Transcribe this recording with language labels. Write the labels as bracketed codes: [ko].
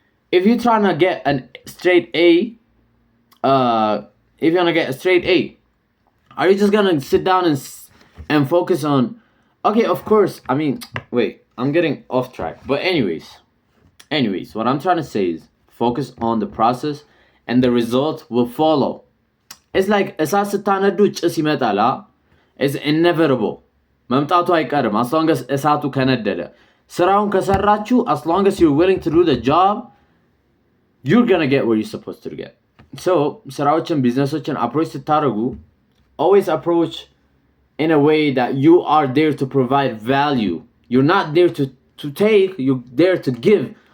[en] If you're trying to get a straight A, if you're gonna get a straight A, are you just gonna sit down and focus on? Okay, of course. I mean, wait, I'm getting off track. But anyways, what I'm trying to say is focus on the process, and the result will follow. It's like [am] እሳት ስታነዱ ጭስ ይመጣል. [en] It's inevitable. [am] መምጣቱ አይቀርም [en] as long as [am] እሳቱ ከነደደ. ስራውን ከሰራችሁ [en] as long as you're willing to do the job, you're gonna get where you're supposed to get. So [am] ስራዎችን ቢዝነሶችን [en] approach ስታደርጉ always approach in a way that you are there to provide value. You're not there to take, you're there to give.